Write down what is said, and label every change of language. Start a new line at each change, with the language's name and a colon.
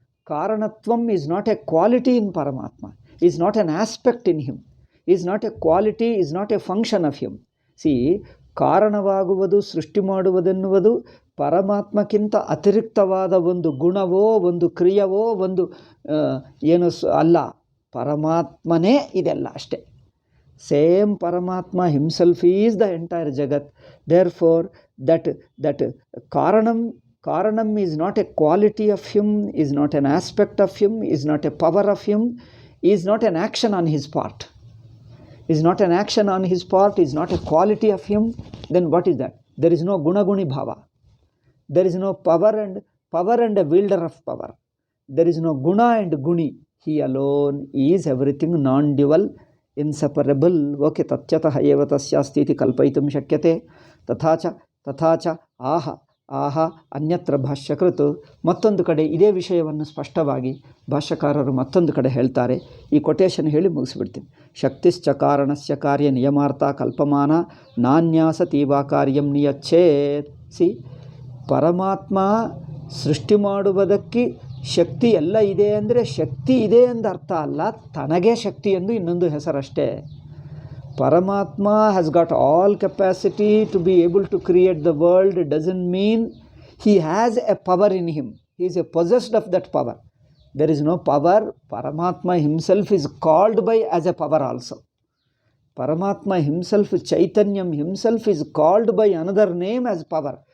English: Karanatvam is not a quality in Paramatma, is not an aspect in him, is not a quality, is not a function of him. See,
Kannada: ಕಾರಣವಾಗುವುದು ಸೃಷ್ಟಿ ಮಾಡುವುದೆನ್ನುವುದು ಪರಮಾತ್ಮಕ್ಕಿಂತ ಅತಿರಿಕ್ತವಾದ ಒಂದು ಗುಣವೋ ಒಂದು ಕ್ರಿಯವೋ ಒಂದು ಏನು ಅಲ್ಲ, ಪರಮಾತ್ಮನೇ ಇದೆಲ್ಲ ಅಷ್ಟೇ.
English: Same ಪರಮಾತ್ಮ himself is the entire ಜಗತ್. Therefore that ಕಾರಣಂ is not a quality of him, is not an aspect of him, is not a power of him, is not an action on his part. Is not an action on his part, is not a quality of him, then what is that? There is no guna-guni bhava. There is no power and a wielder of power. There is no guna and guni. He alone is everything, non-dual, inseparable. Okay,
Sanskrit: tatyatah eva tasyasti iti kalpayitum shakyate. Tathacha ಆಹ ಅನ್ಯತ್ರ ಭಾಷ್ಯಕೃತು.
Kannada: ಮತ್ತೊಂದು ಕಡೆ ಇದೇ ವಿಷಯವನ್ನು ಸ್ಪಷ್ಟವಾಗಿ ಭಾಷ್ಯಕಾರರು ಮತ್ತೊಂದು ಕಡೆ ಹೇಳ್ತಾರೆ. ಈ ಕೊಟೇಶನ್ ಹೇಳಿ ಮುಗಿಸ್ಬಿಡ್ತೀನಿ.
Sanskrit: ಶಕ್ತಿಶ್ಚ ಕಾರಣಸ್ಯ ಕಾರ್ಯ ನಿಯಮಾರ್ಥ ಕಲ್ಪಮಾನ ನಾನ್ಯಾಸತೀವಾ ಕಾರ್ಯಂ ನಿಯಚ್ಛೇತ್.
English: ಸಿ,
Kannada: ಪರಮಾತ್ಮ ಸೃಷ್ಟಿ ಮಾಡುವುದಕ್ಕೆ ಶಕ್ತಿ ಎಲ್ಲ ಇದೆ ಅಂದರೆ ಶಕ್ತಿ ಇದೆ ಎಂದು ಅರ್ಥ ಅಲ್ಲ, ತನಗೇ ಶಕ್ತಿ ಎಂದು ಇನ್ನೊಂದು ಹೆಸರಷ್ಟೇ.
English: Paramatma has got all capacity to be able to create the world. It doesn't mean he has a power in him. He is possessed of that power. There is no power. Paramatma himself is called by as a power also. Paramatma himself, Chaitanyam himself, is called by another name as power.